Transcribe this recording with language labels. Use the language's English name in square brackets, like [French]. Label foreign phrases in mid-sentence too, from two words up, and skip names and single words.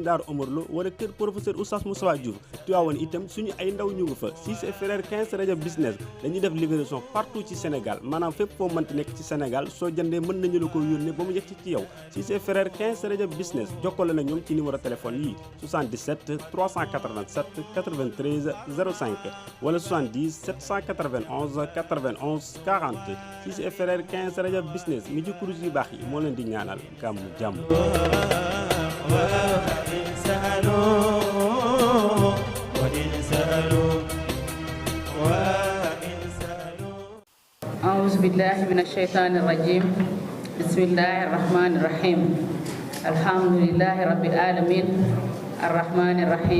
[Wolof] Daaru Omar Lo wala kër professeur Oustaz Moussa Diouf Tivaouane itam suñu ay ndaw ñu ngi fa Cissé et Frères 15 Rajab business dañuy def [French] livraison partout [Wolof] ci Sénégal maanaam fépp foo mënti nekk ci Sénégal soo jëndee mën nañu la ko yónnee ba mu yegg ci yow Cissé et Frères 15 Rajab business jokkale na ñoom ci [French] numéro téléphone [Wolof] yi 77 387 93 05 wala 70 791 91 40 Cissé et Frères 15 Rajab business mi ci kurus yu baax yi moo leen di ñaanal gàmmu jàmm. [Arabic] أعوذ بالله من الشيطان الرجيم بسم الله الرحمن الرحيم الحمد لله رب العالمين الرحمن الرحيم